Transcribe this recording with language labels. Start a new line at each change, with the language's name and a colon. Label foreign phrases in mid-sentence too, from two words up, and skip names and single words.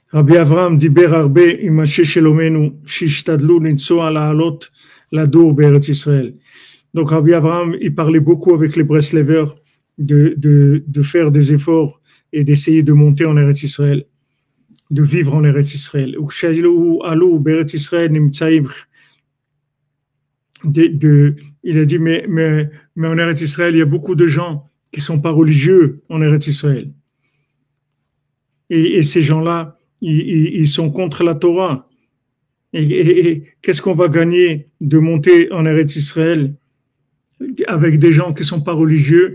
Hebrew: Rabbi Avraham דיבר הרבה עם אנשי שלומנו שהשתדלו לנסוע לעלות לדור בארץ ישראל.
French: Donc Rabbi Avraham, il parlait beaucoup avec les Breslavers de faire des efforts et d'essayer de monter en Eretz Israël, de vivre en Eretz Israël.
Hebrew: וכשעלו בארץ ישראל נמצאים,
French: il a dit, mais en Eretz Israël, il y a beaucoup de gens qui ne sont pas religieux en Eretz Israël. Et ces gens-là, ils sont contre la Torah. Et qu'est-ce qu'on va gagner de monter en Eretz Israël avec des gens qui ne sont pas religieux?